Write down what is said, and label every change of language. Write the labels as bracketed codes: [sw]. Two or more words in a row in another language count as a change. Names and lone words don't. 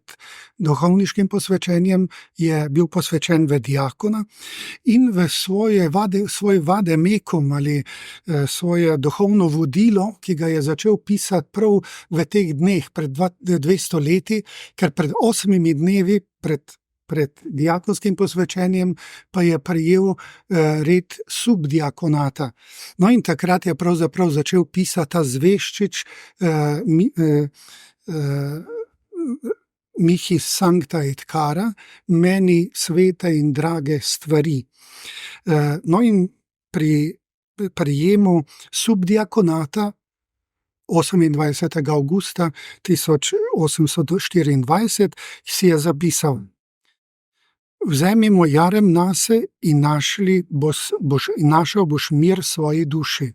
[sl] duhovniškim posvečenjem je bil posvečen v diakona in v svoj vademekum ali svoje duhovno vodilo, ki ga je začel pisati prav v teh dneh pred 200 leti, ker pred 8 dnevi pred diakonskim posvečenjem pa je prejel red subdiakonata. No in takrat je pravzaprav začel pisati ta zveščič [la] Mihi sancta et cara, [sl] meni svete in drage stvari. No in pri prijemu subdiakonata 28. avgusta 1824 si je zapisal: Vzemimo jarem nase in našel boš mir svoji duši.